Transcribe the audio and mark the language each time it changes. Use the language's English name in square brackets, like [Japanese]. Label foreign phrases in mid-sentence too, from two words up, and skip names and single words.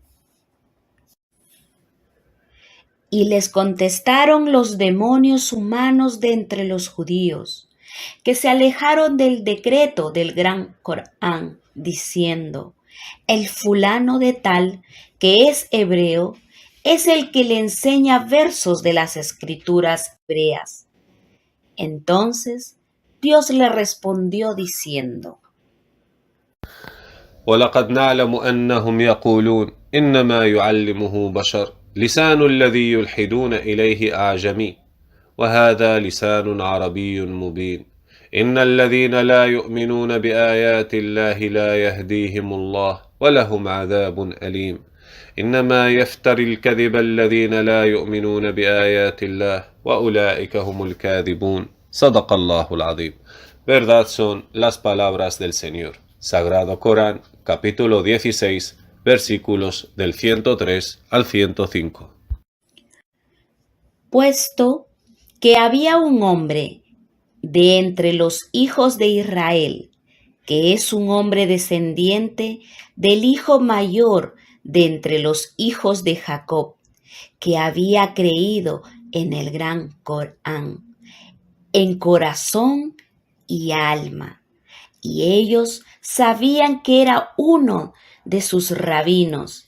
[Spanish] Y les contestaron los demonios humanos de entre los judíos, que se alejaron del decreto del gran Corán, diciendo: el fulano de tal, que es hebreo, es el que le enseña versos de las escrituras hebreas. Entonces Dios le respondió diciendo: [Arabic] ولقد نعلم أنهم يقولون إنما يعلمه بشر لسان الذي يلحدون إليه أعجمي وهذا لسان عربي مبين إن الذين لا يؤمنون بآيات الله لا يهديهم الله ولهم عذاب أليم إنما يفتري الكذب الذين لا يؤمنون بآيات الله وأولئك هم الكاذبون. صدق الله العظيم. [Spanish] Verdad son las palabras del Señor. Sagrado Corán, capítulo 16, versículos del 103 al 105. Puesto que había un hombre de entre los hijos de Israel, que es un hombre descendiente del hijo mayor de entre los hijos de Jacob, que había creído en el gran Corán, en corazón y alma, y ellos sabían que era uno de sus rabinos.